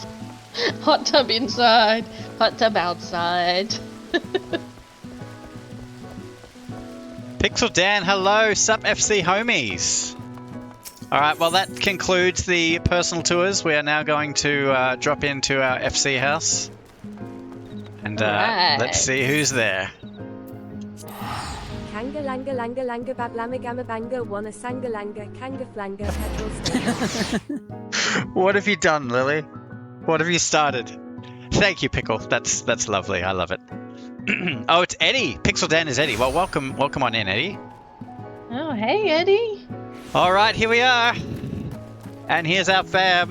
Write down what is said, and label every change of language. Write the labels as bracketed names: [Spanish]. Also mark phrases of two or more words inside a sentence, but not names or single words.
[English] Hot tub inside, hot tub outside. Pixel Dan, hello, sup FC homies. Alright, well that concludes the personal tours. We are now going to drop into our FC house. And let's see who's there. Kanga langa langa langa bablama gamma banga wanna sanga langa kanga flanga petrol station. What have you done, Lily? What have you started? Thank you, Pickle. That's lovely. I love it. Oh, it's Eddie. Pixel Dan is Eddie. Well, welcome on in, Eddie. Oh, hey, Eddie. All right, here we are. And here's our fam.